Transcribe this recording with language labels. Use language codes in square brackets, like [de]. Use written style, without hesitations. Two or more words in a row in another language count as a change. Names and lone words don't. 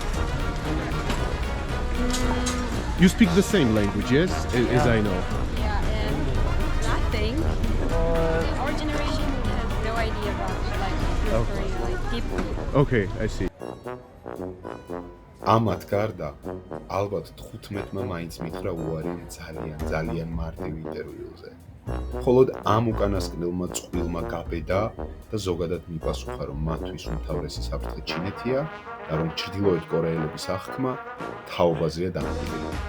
[en] You speak the same language, yes? As I know. Yeah, and I think our generation has no idea about North Korea, like deeply. Okay, I see. [ka] ამათ გარდა ალბათ 15-მა მაინც მითხრა უარი ძალიან მარტივ ინტერვიუზე. მხოლოდ ამ უკანასკნელმა წყვილმა გაბედა და ზოგადად მიპასუხა, რომ მათთვის უმთავრესი საფრთხე ჩინეთია და რომ ჩრდილოეთ კორეელების აღქმა თაობაზეა დამოკიდებული.